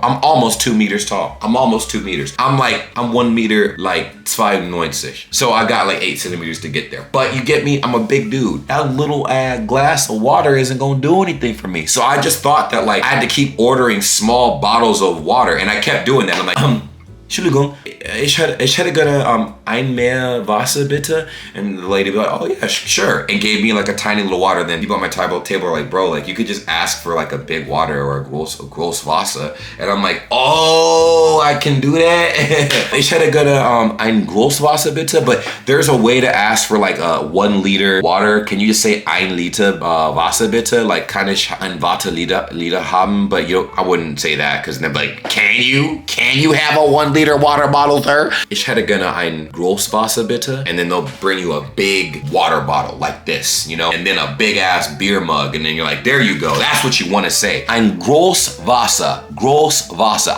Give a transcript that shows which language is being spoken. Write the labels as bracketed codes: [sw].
[en] I'm almost 2 meters tall. I'm 1 meter, like 2,90. So I got like 8 centimeters to get there. But you get me, I'm a big dude. That little glass of water isn't gonna do anything for me. So I just thought that like I had to keep ordering small bottles of water, and I kept doing that. I'm like, [de] Entschuldigung, ich hätte gerne ein mehr Wasser bitte. [en] And the lady would be like, oh yeah, sure. And gave me like a tiny little water. Then people at my table were like, bro, like you could just ask for like a big water or a [de] groß Wasser. [en] And I'm like, oh, I can do that. [de] Ich hätte gerne ein groß Wasser bitte. [en] But there's a way to ask for like a 1 liter water. Can you just say [de] ein Liter Wasser bitte? [en] Like [de] kann ich ein Wasser Liter haben? [en] But I wouldn't say that because they're like, can you have a 1 liter liter water bottle, sir. [de] Ich hätte gerne ein Großwasser bitte. [en] And then they'll bring you a big water bottle like this, you know, and then a big ass beer mug. And then you're like, there you go. That's what you want to say. [de] Ein Großwasser. Großwasser.